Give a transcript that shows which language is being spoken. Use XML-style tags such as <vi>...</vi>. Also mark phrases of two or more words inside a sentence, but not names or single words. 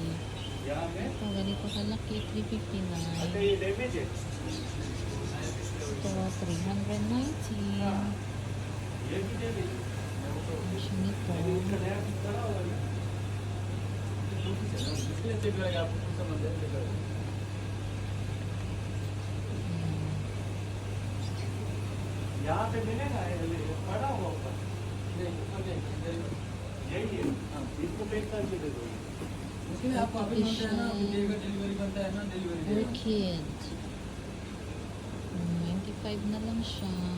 <tl>Ito, ganito kalaki, 359. Ito, 319. Siya nito.</tl> <hi>यहाँ पे मिलेगा पड़ा हुआ ऊपर यही है इसको पैक करके दे दो आप वापस बनते हैं ना डिलीवरी बनता है ना डिलीवरी</hi> <tl>Orchid. 95 na lang siya.</tl>